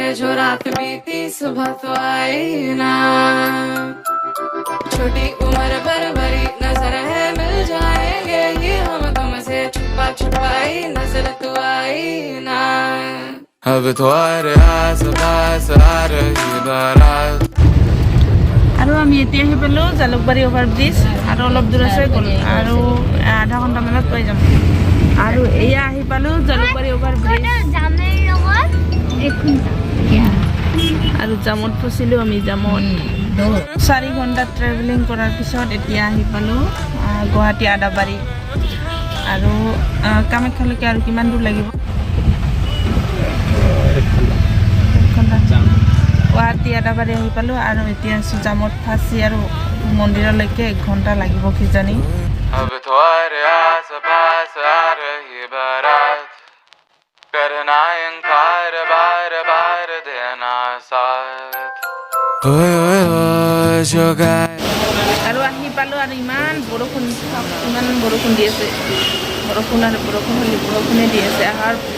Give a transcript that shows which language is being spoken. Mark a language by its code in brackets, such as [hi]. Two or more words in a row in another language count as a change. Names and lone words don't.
[hi] जो रात बीती सुबह तो आई ना। छोटी उम्र पर बड़ी नजर है, मिल जाएंगे ये हम तुमसे। छुपा छुपाई नजर तो आई ना। अब तुम्हारे आस पास आ रही बारात। [as] আৰু আমি এতিয়া আহি পালোঁ জালুকবাৰী [en] over bridge. [as] আৰু অলপ দূৰ আছে, আৰু আধা ঘণ্টামানত পাই যাম। আৰু এয়া আহি পালোঁ জালুকবাৰী [en] over bridge. [as] আৰু জামত ফচিলোঁ আমি, জামত 4 ঘণ্টা ট্ৰেভেলিং কৰাৰ পিছত এতিয়া আহি পালোঁ গুৱাহাটী আদাবাৰী। আৰু কামাখ্যালৈকে আৰু কিমান দূৰ লাগিব? গুৱাহাটী আদাবাৰী আহি পালোঁ। আৰু এতিয়া আছোঁ জামত ফাঁচি, আৰু মন্দিৰলৈকে 1 ঘণ্টা লাগিব কিজানি। [hi] अब तुम्हारे आस पास आ रही बारात, करना इनकार बार बार देना साथ। ओए ओए ओए जो गाए। [as] আৰু আহি পালোঁ। আৰু ইমান বৰষুণ দি আছে। বৰষুণ আৰু বৰষুণে দি আছে। আহাৰ